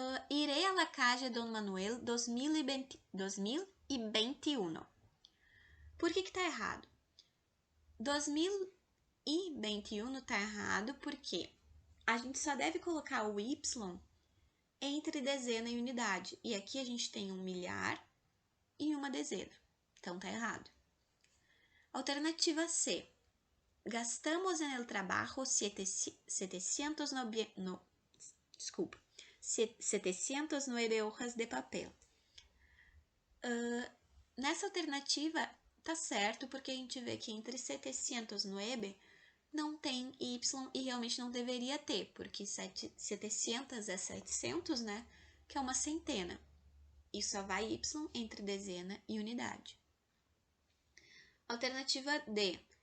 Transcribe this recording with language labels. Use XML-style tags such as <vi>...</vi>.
<es>Iré a la calle Don Manuel 2021.</es> <pt>Por que tá errado? 2021 tá errado porque a gente só deve colocar o Y entre dezena e unidade. E aqui a gente tem um milhar e uma dezena. Então tá errado. Alternativa C.</pt> <es>Gastamos en el trabajo 709 hojas de papel.</es> <pt>Nessa alternativa tá certo, porque a gente vê que entre 709 não tem Y e realmente não deveria ter, porque 700 é 700, né? Que é uma centena. E só vai Y entre dezena e unidade. Alternativa D.</pt>